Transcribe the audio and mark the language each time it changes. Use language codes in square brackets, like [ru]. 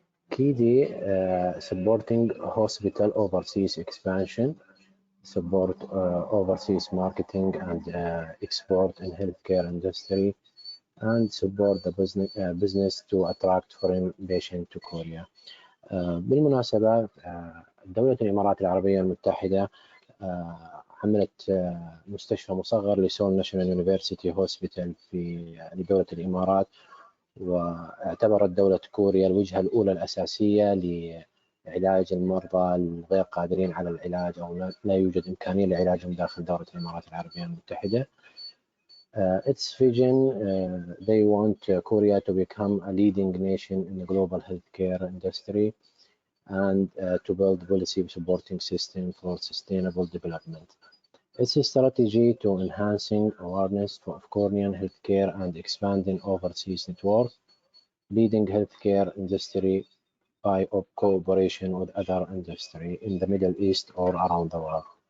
[en] KD supporting hospital overseas expansion, support overseas marketing and export in healthcare industry, and support the business to attract foreign patients to Korea. [ar] بالمناسبة دولة الإمارات العربية المتحدة عملت مستشفى مصغر لسول ناشونال يونيفرسيتي هوسبيتال في لدولة الإمارات، واعتبرت دولة كوريا الوجهة الأولى الأساسية لعلاج المرضى الغير قادرين على العلاج أو لا يوجد إمكانية لعلاجهم داخل دولة الإمارات العربية المتحدة. [en] Its vision, they want Korea to become a leading nation in the global healthcare industry and to build policy supporting system for sustainable development. It's a strategy to enhancing awareness of Korean healthcare and expanding overseas network, leading healthcare industry by cooperation with other industry in the Middle East or around the world.